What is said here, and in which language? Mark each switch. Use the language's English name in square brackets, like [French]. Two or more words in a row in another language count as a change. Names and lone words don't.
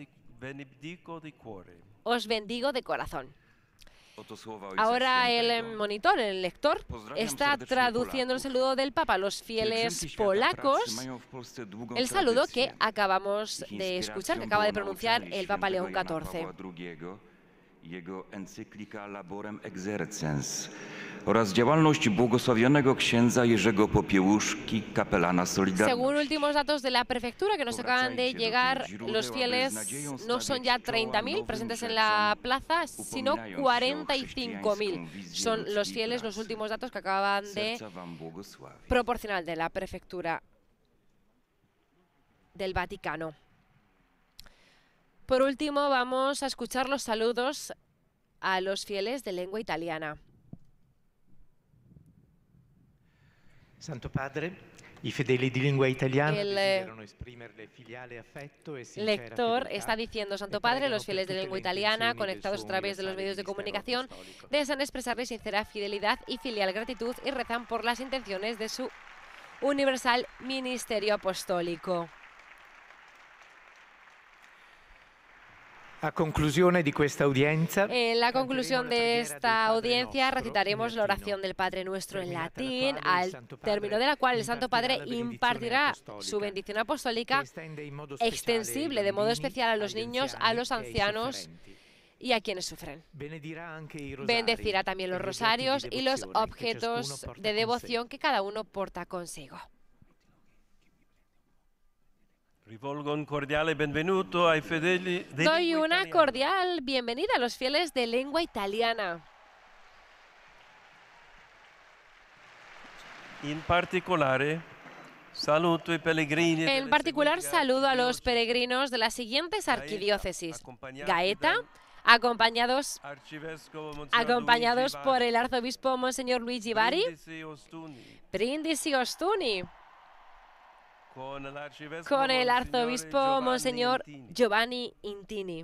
[Spanish] Os bendigo de corazón. Ahora el monitor, el lector, está traduciendo el saludo del Papa a los fieles polacos, el saludo que acabamos de escuchar, que acaba de pronunciar el Papa León XIV. [Polish] Jego encyklika Laborem Exercens oraz działalność błogosławionego księdza Jerzego Popiełuszki, kapelana Solidarności. [Spanish] Según últimos datos de la prefectura que nos acaban de llegar, los fieles no son ya 30.000 presentes en la plaza, sino 45.000. Son los fieles, los últimos datos que acaban de proporcionar de la prefectura del Vaticano. Por último, vamos a escuchar los saludos a los fieles de lengua italiana. [Italian] Santo Padre, i fedeli di lingua italiana [Spanish] El [Italian] desiderano esprimerle filiale affetto e sincera [Spanish] lector [Italian] fedeltà [Spanish] está diciendo: Santo [Italian] e [Spanish] Padre, [Italian] pregano [Spanish] los fieles de [Italian] per [Spanish] lengua [Italian] tutte le [Spanish] italiana, [Italian] intenzioni del [Spanish] conectados a [Italian] suo [Spanish] través de los [Italian] universale [Spanish] medios de [Italian] ministero [Spanish] comunicación, [Italian] apostolico. [Spanish] desean expresarle sincera fidelidad y filial gratitud y rezan por las intenciones de su universal ministerio apostólico. [Italian] A conclusione di questa udienza, [Spanish] En la conclusión de esta audiencia recitaremos la oración del Padre Nuestro en latín, al término de la cual el Santo Padre impartirá su bendición apostólica extensible de modo especial a los niños, a los ancianos y a quienes sufren. Bendecirá también los rosarios y los objetos de devoción que cada uno porta consigo. [Italian] Rivolgo un cordiale benvenuto ai fedeli di [Spanish] Doy [Italian] lingua [Spanish] una [Italian] italiana. [Spanish] cordial bienvenida a los fieles de lengua italiana. [Italian] In particolare, saluto i pellegrini. [Spanish] En particular, saludo a los peregrinos de las siguientes arquidiócesis: Gaeta, acompañados por el arzobispo Monseñor Luigi Bari; Brindisi y Ostuni, con el arzobispo Monseñor Giovanni Intini.